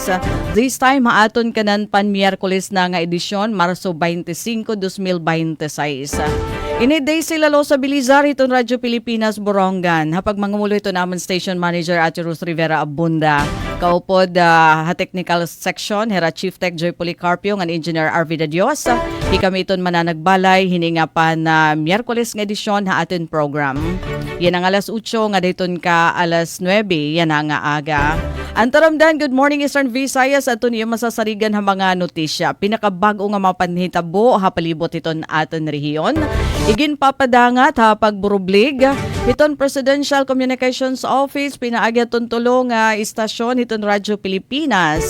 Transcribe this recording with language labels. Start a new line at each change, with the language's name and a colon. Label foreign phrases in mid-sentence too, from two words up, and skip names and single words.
English: This time
Waray: haaton kanan pan Miyerkules na nga edisyon Marso 25, 2026. Iniday sila lo sa Bilizar itong Radyo Pilipinas Borongan. Hapag mangamulo ito naman Station Manager Ate Ruth Rivera Abunda. Kaupod ha technical section, Hera Chief Tech Joy Policarpio, ng Engineer Arvida Dios. Kami iton mananagbalay, hininga pa na Miyerkules ng edisyon ha atin program. Yan ang alas 8, nga dayton ka alas 9, yan ang aga. Antaramdan,
English: good morning
Waray: Eastern Visayas. Ato niyo masasarigan ha mga notisya. Pinakabago nga mapanhitabo ha palibot iton aton rehiyon. Igin papadangat ha pagburublig. Iton Presidential Communications Office pinaagya ton tulong istasyon iton Radyo Pilipinas.